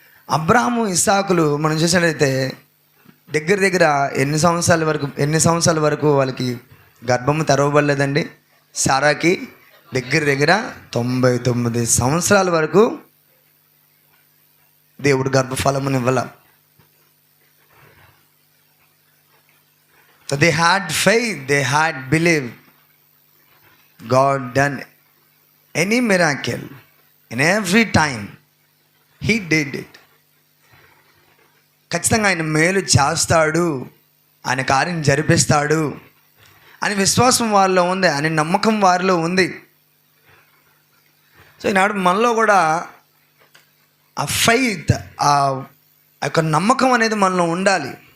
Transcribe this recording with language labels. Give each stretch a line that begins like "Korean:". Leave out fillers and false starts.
Telugu: అబ్రహాము ఇస్సాకులు మనం చూసినట్లయితే దగ్గర ఎన్ని సంవత్సరాల వరకు వాళ్ళకి గర్భము తెరవబడలేదండి. సారాకి దగ్గర 99 సంవత్సరాల వరకు దేవుడు గర్భఫలముని ఇవ్వాల.
English: So they had faith, they had belief. God done any miracle in every time. He did it.
Telugu: ఖచ్చితంగా ఆయన మేలు చేస్తాడు, ఆయన కార్యం జరిపిస్తాడు అని విశ్వాసం వారిలో ఉంది, అని నమ్మకం వారిలో ఉంది. సో ఈనాడు మనలో కూడా ఆ ఫెయిత్, ఆ యొక్క నమ్మకం అనేది మనలో ఉండాలి.